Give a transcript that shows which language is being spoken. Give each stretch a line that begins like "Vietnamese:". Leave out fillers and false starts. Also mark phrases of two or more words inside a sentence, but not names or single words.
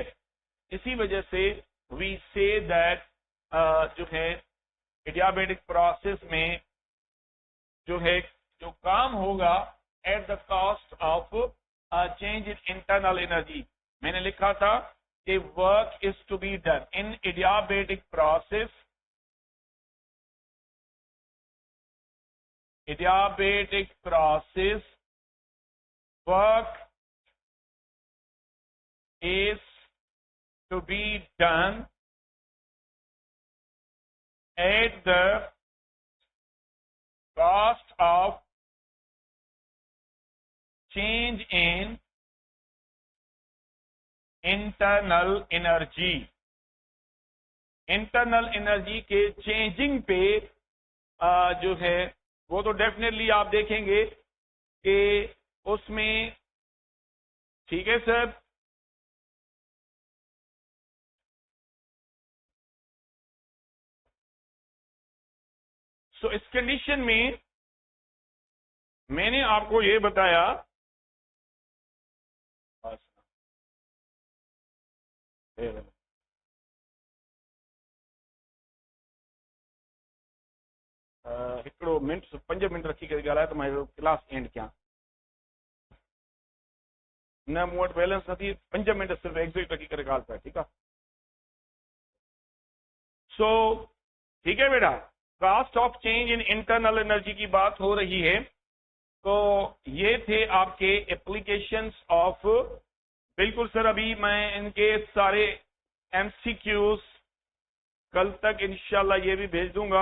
Urdu: اسی وجہ سے
English: we say that
Urdu: جو ہے
English: adiabatic process
Urdu: میں جو ہے جو کام ہوگا
English: at the cost of change in internal energy.
Urdu: میں نے لکھا تھا کہ
English: work is to be done in adiabatic process. adiabatic process work is to be done at the cost of change in internal energy, internal energy
Urdu: کے چینجنگ پے جو ہے وہ تو ڈیفینیٹلی آپ دیکھیں گے کہ اس میں، ٹھیک ہے سر, سو اس کنڈیشن میں میں نے آپ کو یہ بتایا,
Sindhi: हिकिड़ो मिनट 5 मिनट रखी करे ॻाल्हाए त मां क्लास एंड कयां। न मूं वटि बैलेंस नथी, 5 मिनट सिर्फ़ु एग्ज़िट रखी करे ॻाल्हि पाए, ठीकु आहे।
Urdu: سو ٹھیک ہے بیٹا,
English: cost of change in internal energy
Urdu: کی بات ہو رہی ہے. تو یہ تھے آپ کے
English: applications of,
Urdu: بالکل سر، ابھی میں انکے سارے ایم سی کیوز کل تک انشاءاللہ یہ بھی بھیج دوں گا.